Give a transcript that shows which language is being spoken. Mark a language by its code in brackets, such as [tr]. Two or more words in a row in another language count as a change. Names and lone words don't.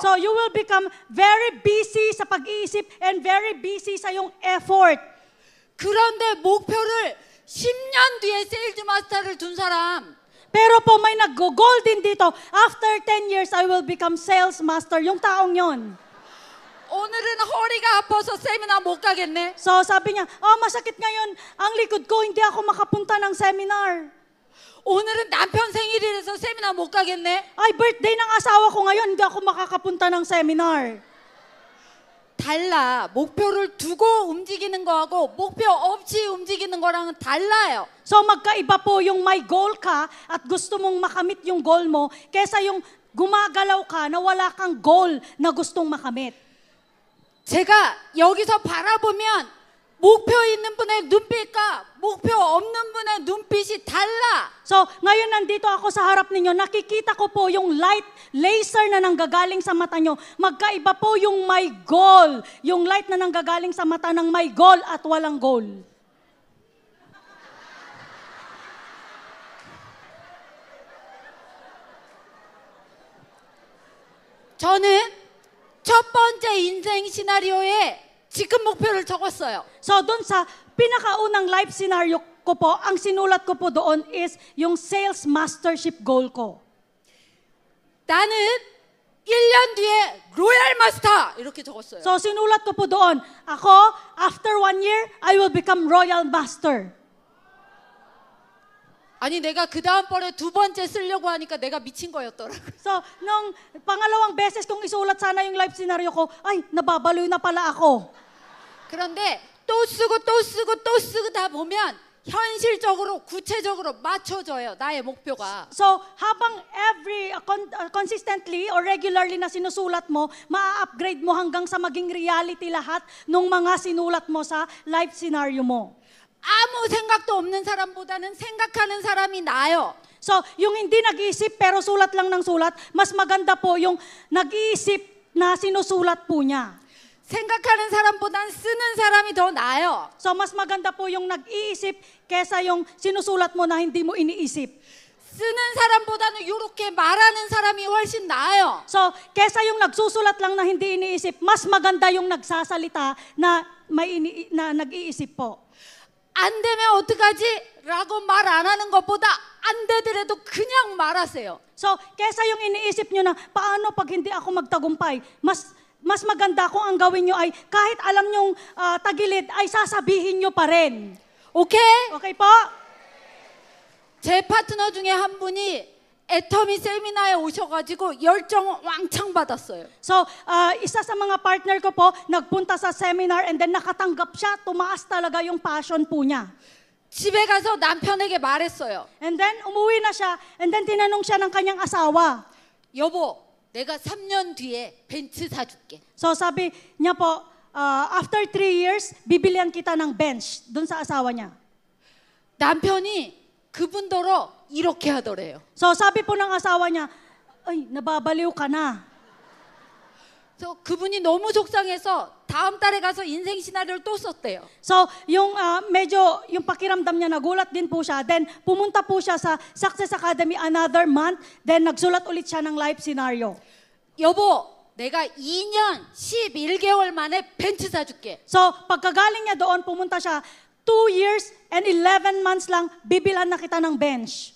[en] So, you will become very busy [tl] sa pag-iisip [en] and very busy [tl] sa yung [en] effort. [ko] 그런데 목표를 10년 뒤에 세일즈 마스터를 둔 사람, [tl] Pero po may nag-goal din dito. [en] After 10 years, I will become sales master. [tl] Yung taong yon. [ko] 오늘은 허리가 아파서 세미나 못 가겠네. [tl] So, sabi niya, masakit ngayon. Ang likod ko, hindi ako makapunta ng seminar. [ko] 오늘은 남편 생일이라서 세미나 못 가겠네. [tl] Ay, birthday ng asawa ko ngayon, hindi ako makakapunta ng seminar. [ko] 달라. 목표를 두고 움직이는 거하고 목표 없이 움직이는 거랑은 달라요. [tl] So magkaiba po yung may goal ka at gusto mong makamit yung goal mo kesa yung gumagalaw ka na wala kang goal na gustong makamit. [ko] 제가 여기서 바라보면 목표 있는 분의 눈빛과 목표 없는 분의 눈빛이 달라. [tl] So, ngayon nandito ako sa harap ninyo, nakikita ko po yung [en] light laser [tl] na nanggagaling sa mata nyo. Magkaiba po yung may goal. Yung light na nanggagaling sa mata ng may goal at walang goal. [ko] 저는 첫 번째 인생 시나리오에 지금 목표를 적었어요. [tl] So, doon sa pinakaunang [en] life scenario [tl] ko po, ang sinulat ko po doon is yung [en] sales mastership goal [tl] ko. [ko] 나는 1년 뒤에 로얄 마스터 이렇게 적었어요. [tl] So, sinulat ko po doon, ako, [en] after 1 year, I will become royal master. [ko] 아니 내가 그 다음번에 두 번째 쓰려고 하니까 내가 미친 거였더라고요. [tl] So, nung pangalawang beses kong isulat sana yung [en] life scenario [tl] ko, ay, nababaloy na pala ako. [ko] 그런데 또 쓰고 또 쓰고 또 쓰다 보면 현실적으로 구체적으로 맞춰져요. 나의 목표가. [tl] So, habang [en] consistently or regularly [tl] na sinusulat mo, maa-upgrade mo hanggang sa maging reality lahat ng mga sinulat mo sa [en] life scenario [tl] mo. [ko] 아무 생각도 없는 사람보다는 생각하는 사람이 나아요. [tl] So, yung hindi nag-iisip pero sulat lang ng sulat, mas maganda po yung nag-iisip na sinusulat po niya. [ko] 생각하는 사람보다는 쓰는 사람이 더 나아요. [tl] So, mas maganda po yung nag-iisip kesa yung sinusulat mo na hindi mo iniisip. [ko] 쓰는 사람보다는 이렇게 말하는 사람이 훨씬 나아요. [tl] So, kesa yung nagsusulat lang na hindi iniisip, mas maganda yung nagsasalita na nag-iisip po. [ko] 안 되면 어떡하지? 라고 말 안 하는 것보다 안 되더라도 그냥 말하세요. [tl] So, kesa yung iniisip nyo na, paano pag hindi ako magtagumpay? Mas maganda kung ang gawin nyo ay, kahit alam nyong tagilid, ay sasabihin nyo pa rin. [ko] 오케이? [tl] Okay po? [ko] 제 파트너 중에 한 분이 애터미 세미나에 오셔가지고 열정 왕창 받았어요. [tl] So, isa sa mga partner ko po, nagpunta sa seminar [en] and then [tl] nakatanggap siya, tumaas talaga yung passion po niya. [ko] 집에 가서 남편에게 말했어요. [en] And then, [tl] umuwi na siya, [en] and then [tl] tinanong siya ng kanyang asawa. [ko] 여보, 내가 3년 뒤에 벤츠 사줄게. [tl] So, sabi niya po, [en] after 3 years, [tl] bibilian kita ng bench dun sa asawa niya. [ko] 남편이 그분더러 이렇게 하더래요. [tl] So, sabi po ng asawa niya, ay, nababaliw ka na. [ko] 그래서 그분이 너무 속상해서 다음 달에 가서 인생 시나리오를 또 썼대요. [tl] So, yung medyo, yung pakiramdam niya, nagulat din po siya. Then, pumunta po siya sa Success Academy [en] another month. Then, [tl] nagsulat ulit siya ng [en] life scenario. [ko] 여보, 내가 2년 11개월 만에 벤츠 사줄게. [tl] So, pagkagaling niya doon, pumunta siya, [en] 2 years and 11 months [tl] lang, bibilhan na kita ng bench.